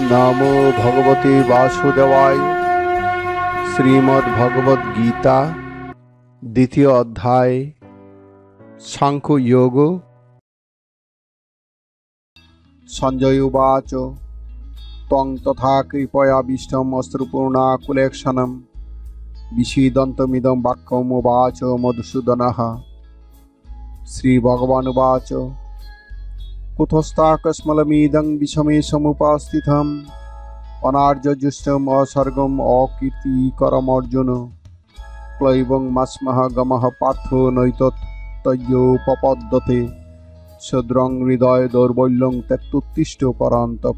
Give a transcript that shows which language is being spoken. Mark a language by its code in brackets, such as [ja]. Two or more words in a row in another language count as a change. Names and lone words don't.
[sa] নমো ভগবতে বাসুদেবায়। [bn] শ্রীমদ্ ভগবদ গীতা দ্বিতীয় অধ্যায় সাংখ্য যোগ। [sa] সঞ্জয় উবাচ ত্বং তথা কৃপয়াবিষ্টম অশ্রুপূর্ণাকুলেক্ষণম বিষীদন্তমিদং বাক্যমুবাচ মধুসূদনঃ। শ্রীভগবানুবাচ কুতস্তাকস্মলমিদং বিষমে সमुपस्थितं অনার্যজুষ্টম অসর্গম অকীর্তিকরমর্জুন ক্লৈবং মাস্মহ গমঃ পার্থ নৈতত্তয়োপপদ্যতে সদ্রং হৃদয় দৌর্বল্যং ত্যক্তোত্তিষ্ঠ পরন্তপ।